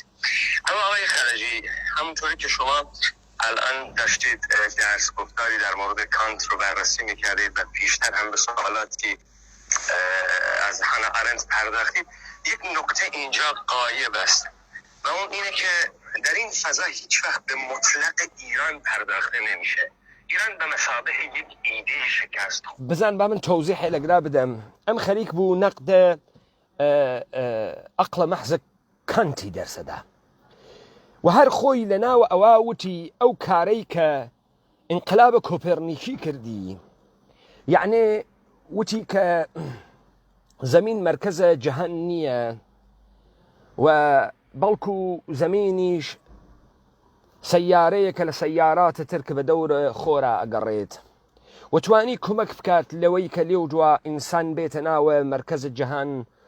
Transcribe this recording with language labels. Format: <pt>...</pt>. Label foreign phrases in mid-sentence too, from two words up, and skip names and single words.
<fa>اما آقای خلجی همونطوری که شما الان داشتید درس گفتاری در مورد کانت رو بررسی میکردید و پیشتر هم به سوالاتی از هانا آرنت پرداختید، یک نکته اینجا غایب است و اون اینه که در این فضا هیچ وقت به مطلق ایران پرداخته نمیشه. ایران به مثابه یک ایده شکست.</fa> <ckb>بزن با من توضیح لەگرا بدەم. ئەم خەریک بوو نەقدە ئەقڵە مەحزە کانتی دەرسەدا و هەر خۆی لە ناوە ئەوا وتی ئەو کارەی کە ئینقلابە کۆپێرنیکی کردی، یعنی وتی کە زەمین مەرکەزە جەهان نییە و بەڵکو زەمینیش سەیارەیەکە لە سەیاراتە تر کە بە دەورە خۆرا ئەگەڕێت و توانی کۆمەک بکات لەوەی کە لێو دوا ئینسان بێتە ناوە مەرکەزە جەهان.</ckb>